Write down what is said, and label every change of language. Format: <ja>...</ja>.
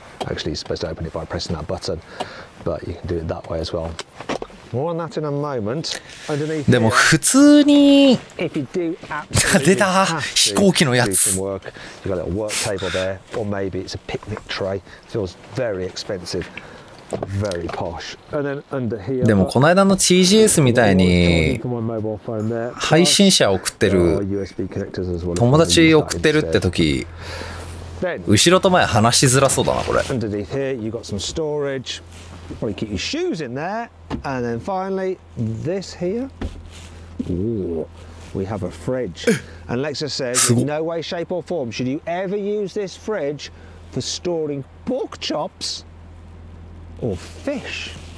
<en>Actually, you're supposed to open it by pressing that button, but you can do it that way as well. More on that in a moment. Underneath here, if you do absolutely have to do some work, you've got a little work table there, or maybe it's a picnic tray. Feels very expensive. Very posh. And then under here,</en> <ja>でもこの間の TGS みたいに配信者を送ってる友達送ってるって時、後ろと前話しづらそうだなこれ。</ja> <en>Underneath here, you got some storage. Probably keep your shoes in there. And then finally, this here. Ooh, we have a fridge. And Lexa says, in no way, shape, or form should you ever use this fridge for storing pork chops or fish.</en>